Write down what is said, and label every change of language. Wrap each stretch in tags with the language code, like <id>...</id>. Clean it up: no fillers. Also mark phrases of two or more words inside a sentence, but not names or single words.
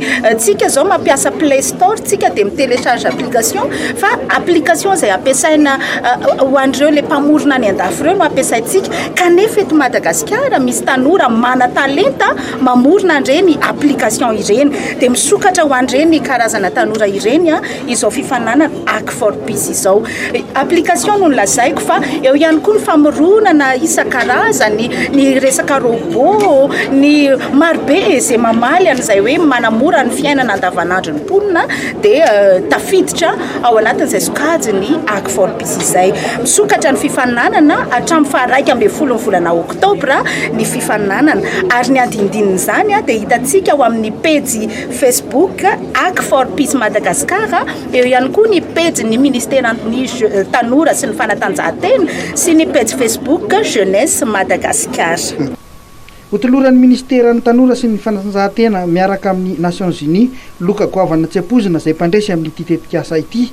<mg>Tsika zao mampiasa Play Store, tsika dia mitelecharge application, fa application izay ampiasaina ho an'ireo le mpamorona any andafy ireo no ampiasaintsika. Kanefa eto Madagasikara misy tanora mana talenta mamorona an'ireny application ireny. Dia misokatra ho an'ireny karazana tanora ireny izao fifaninanana Hack for peace izao. Application no lazaiko fa eo ihany koa ny famoronana isan-karazany, ny resaka robot, ny marobe izay mamaly an'izay hoe manamora ny fiainana andavanandro ny mponina dia tafiditra ao anatin'izay sokajy ny Hack for peace izay. Misokatra ny fifaninanana hatramin'ny 21 volana oktobra ny fifaninanana, ary ny andindin'izany dia hitantsika ao amin'ny page Facebook Hack for peace Madagasikara. Eo ihany koa ny page ny ministera ny tanora sy ny fanatanjahantena sy ny page Facebook Jeunesse Madagasikara. Hotoloran'ny ministera ny tanora sy ny fanatanjahantena miaraka amin'ny Nations Unies loka goavana tsy ampozina izay mpandresy amin'ity tetikasa ity.</mg>